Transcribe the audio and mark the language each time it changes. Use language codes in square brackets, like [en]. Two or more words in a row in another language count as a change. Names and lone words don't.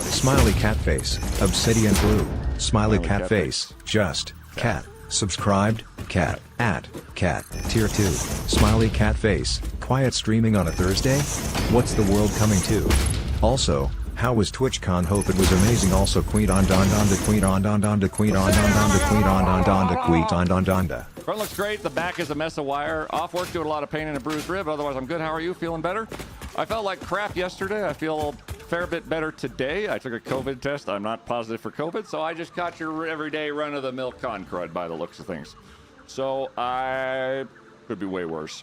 [en] Smiley cat face, obsidian blue, smiley Smiley cat cat face, just, cat, subscribed, cat, cat, tier 2, smiley cat face, quiet streaming on a Thursday? What's the world coming to? Also, how was TwitchCon? Hope it was amazing. Also queen on don don de queen on don don de queen on don don de queen on don don de queen on don don da. Front looks great. The back is a mess of wire. Off work, doing a lot of pain and a bruised rib. Otherwise, I'm good. How are you? Feeling better? I felt like crap yesterday. I feel a fair bit better today. I took a COVID test. I'm not positive for COVID, so I just got your everyday run-of-the-mill con crud by the looks of things. So I could be way worse.